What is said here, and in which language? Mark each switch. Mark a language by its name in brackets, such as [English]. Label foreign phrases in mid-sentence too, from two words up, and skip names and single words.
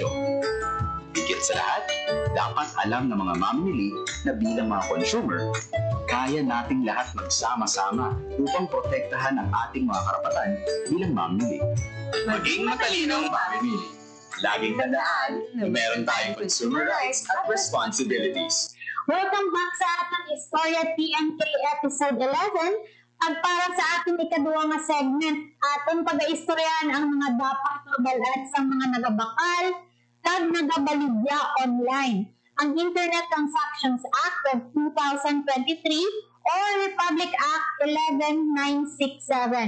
[Filipino] Higit sa lahat, dapat alam ng mga mamimili na bilang mga consumer, kaya nating lahat magsama-sama upang protektahan ang ating mga karapatan bilang mamimili. Maging matalinong mamimili. Laging tandaan na meron tayong [English] consumer rights [Filipino] at responsibilities. [English] Welcome back [Filipino] sa ating Istorya TNK Episode 11. [Hiligaynon] At para sa ating ikaduwa nga segment, aton pag-aistoryahan ang mga dapat mabalad sa mga nagabakal kag nagabaligya online. Ang Internet Transactions Act of 2023 or Republic Act 11967.